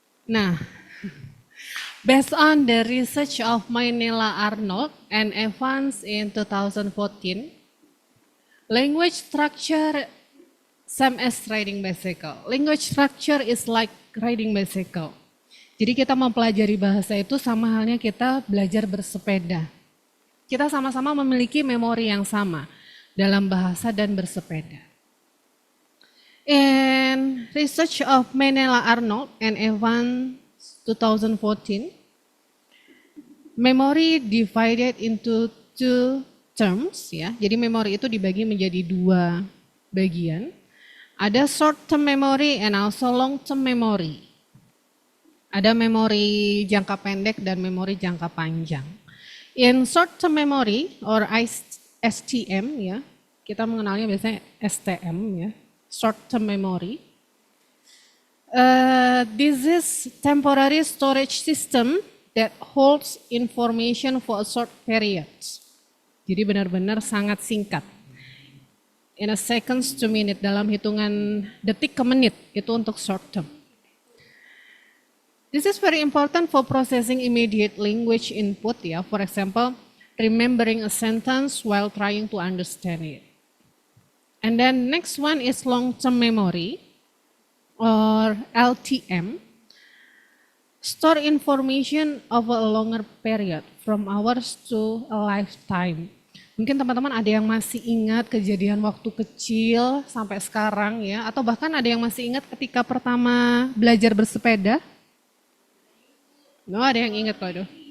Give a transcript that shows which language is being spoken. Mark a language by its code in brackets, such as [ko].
[en] Nah, based on the research of Maynila Arnold and Evans in 2014, language structure same as riding bicycle. Language structure is like riding bicycle. [id] Jadi kita mempelajari bahasa itu sama halnya kita belajar bersepeda. Kita sama-sama memiliki memori yang sama dalam bahasa dan bersepeda. [en] In research of Maynila Arnold and Evans 2014, memory divided into two terms ya. [id] Jadi memori itu dibagi menjadi dua bagian. [en] Ada short term memory and also long term memory. [id] Ada memori jangka pendek dan memori jangka panjang. [en] In short term memory or STM ya, [id] kita mengenalnya biasanya STM ya, [en] short term memory. This is temporary storage system that holds information for a short period. [id] Jadi benar-benar sangat singkat. [en] In a seconds to minute, [id] dalam hitungan detik ke menit, itu untuk short term. [en] This is very important for processing immediate language input ya. For example, remembering a sentence while trying to understand it. And then next one is long-term memory or LTM. Store information over a longer period from hours to a lifetime. [id] Mungkin teman-teman ada yang masih ingat kejadian waktu kecil sampai sekarang ya, atau bahkan ada yang masih ingat ketika pertama belajar bersepeda. No, ada yang ingat kok, aduh.